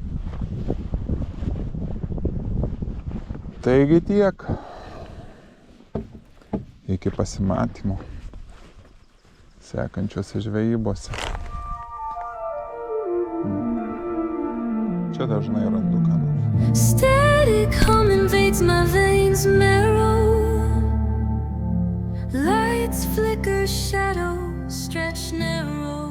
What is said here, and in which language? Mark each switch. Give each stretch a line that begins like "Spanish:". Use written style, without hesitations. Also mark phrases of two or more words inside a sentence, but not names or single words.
Lithuanian: Taigi tiek. Iki pasimatymo sekančiose žvejybose. Čia dažnai randu ką nors.
English: Static hum invades my veins marrow. Lights flicker, shadows stretch narrow.